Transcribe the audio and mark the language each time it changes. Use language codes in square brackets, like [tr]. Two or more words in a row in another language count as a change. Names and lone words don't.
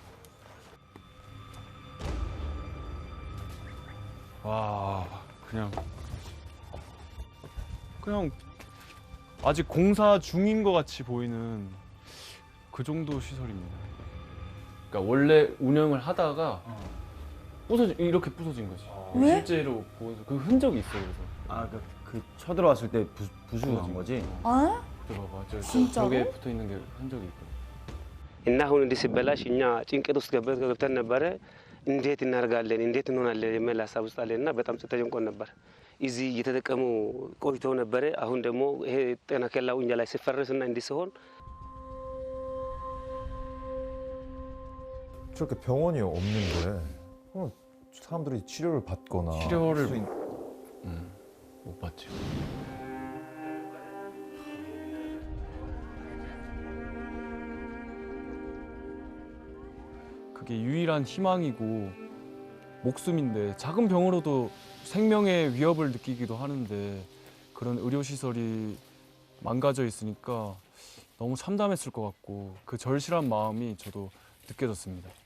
[ko] 그냥 아직 공사 중인 것 같이 보이는 그 정도 시설입니다. 그러니까 원래 운영을 하다가 이렇게 부서진 거지. 왜? 실제로 보여서 그 흔적이 있어요. 그래서. 아, 그 쳐들어왔을 때 부수한 거지? 아? 봐봐, 진짜로? 저게 붙어 있는 게 흔적이 있거든. [am] እና አሁን እንዲህ ሲበላሽ እኛ ጭንቀት ውስጥ ገብተን ነበረ። እንዴት እናደርጋለን እንዴት እንሆናለን የሚል ሀሳብ ውስጥ አለንና በጣም ተጨንቆን ነበር። እዚህ እየተጠቀሙ ቆይተው ነበረ። አሁን ደግሞ ይሄ ጤና ኬላው እኛ ላይ ሲፈርስና እንዲህ ሲሆን [ko] 저렇게 병원이 없는데 사람들이 치료를 받거나 치료를 못 받죠. 그게 유일한 희망이고 목숨인데 작은 병으로도 생명의 위협을 느끼기도 하는데 그런 의료시설이 망가져 있으니까 너무 참담했을 것 같고 그 절실한 마음이 저도 느껴졌습니다.